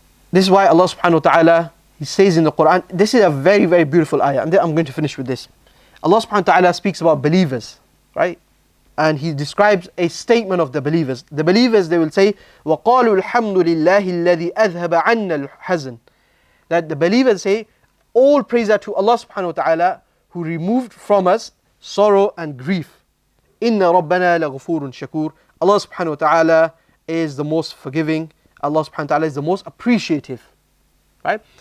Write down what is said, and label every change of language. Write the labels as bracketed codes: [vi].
[en] This is why Allah subhanahu wa ta'ala, He says in the Quran, this is a very, very beautiful ayah, and then I'm going to finish with this. Allah subhanahu wa ta'ala speaks about believers, right? And He describes a statement of the believers. The believers, they will say, [ar] وَقَالُوا الْحَمْدُ لِلَّهِ الَّذِي أَذْهَبَ عَنَّا الْحَزَنِ. [en] That the believers say, all praise are to Allah subhanahu wa ta'ala, who removed from us sorrow and grief. [ar] إِنَّ رَبَّنَا لَغَفُورٌ شَكُورٌ. [en] Allah subhanahu wa ta'ala is the most forgiving. Allah subhanahu wa ta'ala is the most appreciative. Right?